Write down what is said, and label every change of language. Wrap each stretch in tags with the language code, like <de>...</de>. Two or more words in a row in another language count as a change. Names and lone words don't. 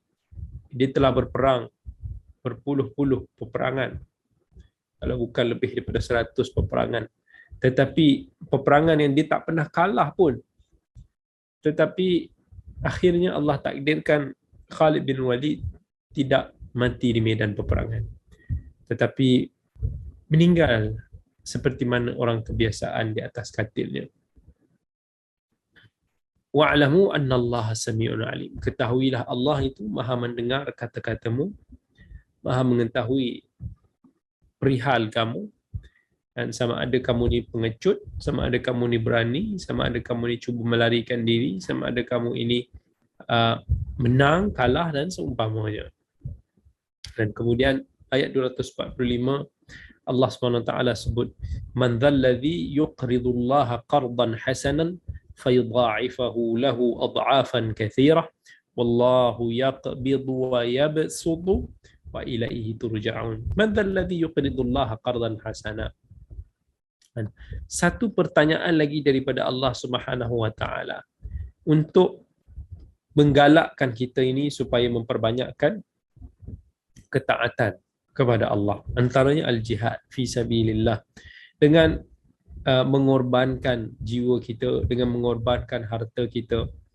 <ms>Dia telah berperang berpuluh-puluh peperangan, kalau bukan lebih daripada 100 peperangan, tetapi peperangan yang dia tak pernah kalah pun. Tetapi akhirnya Allah takdirkan Khalid bin Walid tidak mati di medan peperangan, tetapi meninggal seperti mana orang kebiasaan di atas katilnya.</ms> <ar>واعلموا أن الله سميع عليم.</ar> <ms>Ketahuilah Allah itu Maha mendengar kata-katamu, Maha mengetahui perihal kamu, dan sama ada kamu ni pengecut, sama ada kamu ni berani, sama ada kamu ni cuba melarikan diri, sama ada kamu ini menang, kalah dan seumpamanya. Dan kemudian ayat 245 Allah SWT sebut,</ms> <ar>من ذا الذي يقرض الله قرضا حسنا فيضاعفه له أضعافا كثيرة والله يقبض ويبسط وإليه ترجعون. من ذا الذي يقرض الله قرضا حسنا.</ar> <ms>Satu pertanyaan lagi daripada</ms> <ar>الله سبحانه وتعالى</ar> <ms>untuk menggalakkan kita ini supaya memperbanyakkan ketaatan kepada Allah. Antaranya</ms> <ar>الجهاد في سبيل الله,</ar> <ms>dengan mengorbankan jiwa kita, dengan mengorbankan harta kita.</ms>